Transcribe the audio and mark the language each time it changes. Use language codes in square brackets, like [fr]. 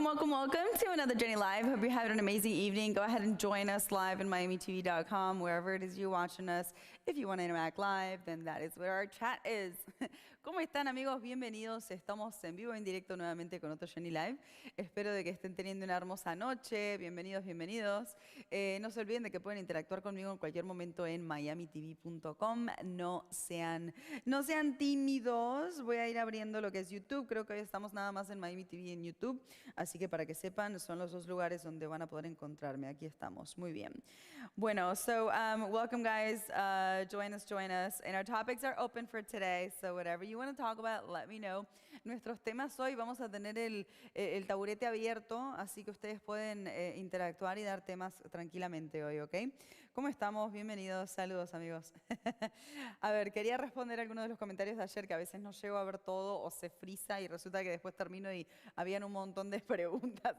[en] Welcome to another Jenny Live. Hope you're having an amazing evening. Go ahead and join us live in MiamiTV.com, wherever it is you're watching us. If you want to interact live, then that is where our chat is. [es] ¿Cómo están, amigos? Bienvenidos. Estamos en vivo, en directo nuevamente con otro Jenny Live. Espero de que estén teniendo una hermosa noche. Bienvenidos, bienvenidos. No se olviden de que pueden interactuar conmigo en cualquier momento en MiamiTV.com. No sean tímidos. Voy a ir abriendo lo que es YouTube. Creo que hoy estamos nada más en MiamiTV en YouTube. Así que para que sepan, son los dos lugares donde van a poder encontrarme. Aquí estamos. Muy bien. Bueno, [en] so welcome, guys. Join us. And our topics are open for today. So whatever you want to talk about, let me know. [es] Nuestros temas hoy, vamos a tener el taburete abierto, así que ustedes pueden interactuar y dar temas tranquilamente hoy, ¿ok? ¿Cómo estamos? Bienvenidos. Saludos, amigos. A ver, quería responder algunos de los comentarios de ayer, que a veces no llego a ver todo o se frisa y resulta que después termino y habían un montón de preguntas.